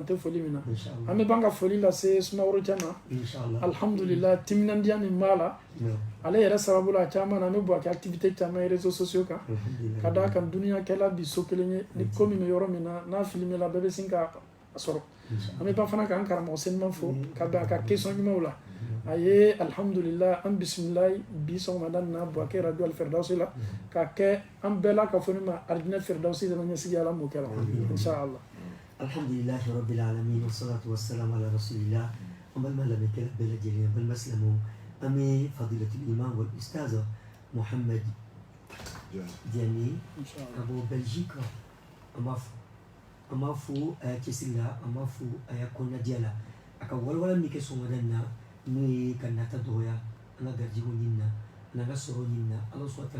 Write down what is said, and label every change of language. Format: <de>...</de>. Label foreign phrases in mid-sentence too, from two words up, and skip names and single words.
<bm>tɛ foli min na an bɛ ban ka foli lase sumaworo cɛ ma alhamdulillah timinandiya min b'a la ale yɛrɛ sababu la caman na an bɛ bɔ a kɛ activité caman ye</bm> <fr>réseaux sociaux</fr> <bm>kan ka d'a kan duniya kɛla bi so kelen ye ni ko min bɛ yɔrɔ min na n'a filmé la bɛɛ bɛ sin k'a sɔrɔ an bɛ ban fana k'an karamɔgɔ seniman fo ka bɛn a ka question ɲumanw la a ye alhamdulillah an bisimilayi bi sɔgɔmada nin na Buwake radio Alfirdausi la ka kɛ an bɛɛ la ka fɔ ne ma alijinɛ firdausi dama ɲɛsigi ala m'o kɛ la inshallah</bm> <ar>الحمدلله رب العالمين والصلاة والسلام على رسول الله</ar> <bm>an balima lamɛnkɛla bɛɛ lajɛlen an balima silamɛw an bɛ</bm> <ar>فضيلة الإمام والأستاذ</ar> <bm>Mohamed Diané ka bɔ Belgique an b'a fo a y'a cɛsiri la an b'a fo a y'a kɔnɔnadiya la a ka walawala min kɛ sɔgɔmada in na n'o ye ka nata dɔgɔya an ka garijɛgɛw ɲini na n'an ka sɔrɔ ɲini na ala sɔrɔ ta</bm>